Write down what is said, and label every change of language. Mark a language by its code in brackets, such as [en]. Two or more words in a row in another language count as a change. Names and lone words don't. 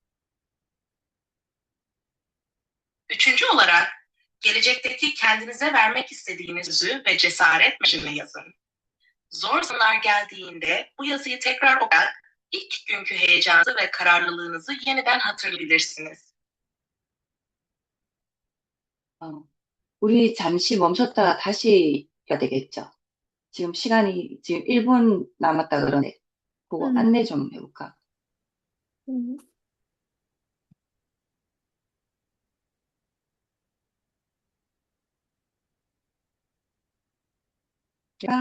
[tr] Üçüncü olarak gelecekteki kendinize vermek istediğiniz sözü ve cesaret mesajını yazın. Zor zamanlar geldiğinde bu yazıyı tekrar okuyarak ilk günkü heyecanınızı ve kararlılığınızı yeniden hatırlayabilirsiniz. [ko] 우리 잠시 멈췄다가 다시 해야 되겠죠? 지금 시간이 지금 1분 남았다 그러네. 그거 안내 좀 해볼까? 음. 야,